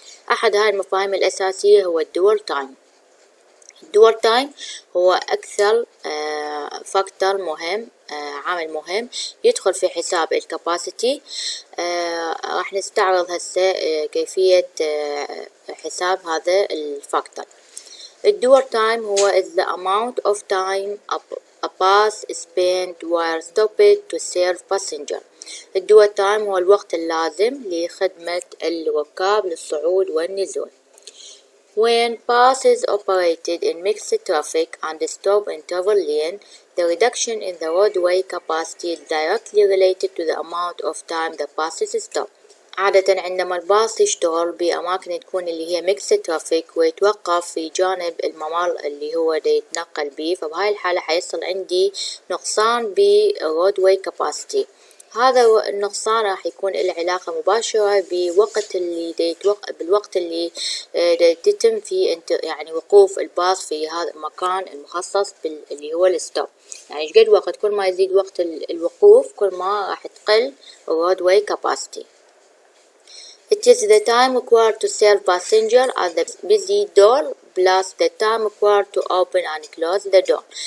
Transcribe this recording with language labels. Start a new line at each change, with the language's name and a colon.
Arabic: أحد هاي المفاهيم الأساسية هو الدول تايم. الدول تايم هو أكثر فاكتور مهم، عامل مهم يدخل في حساب الكاباسيتي. راح نستعرض هسه كيفية حساب هذا الفاكتور. الدور تايم هو
English: is the amount of time a bus spent while stopped to serve passenger.
Arabic: الدور تايم هو الوقت اللازم لخدمة الركاب للصعود والنزول.
English: When buses operated in mixed traffic and stop interval lane, the reduction in the roadway capacity is directly related to the amount of time the buses stop.
Arabic: عادة عندما الباص يشتغل بأماكن تكون اللي هي ميكس ترافيك ويتوقف في جانب الممر اللي هو دا يتنقل بيه، فبهاي الحالة حيصل عندي نقصان بالرودواي كاباسيتي. هذا النقصان راح يكون له علاقة مباشرة بوقت اللي بالوقت اللي يتم فيه يعني وقوف الباص في هذا المكان المخصص اللي هو الستوب. يعني قد وقت كل ما يزيد وقت الوقوف كل ما راح تقل الرودواي كاباسيتي.
English: It is the time required to serve passenger at the busy door plus the time required to open and close the door.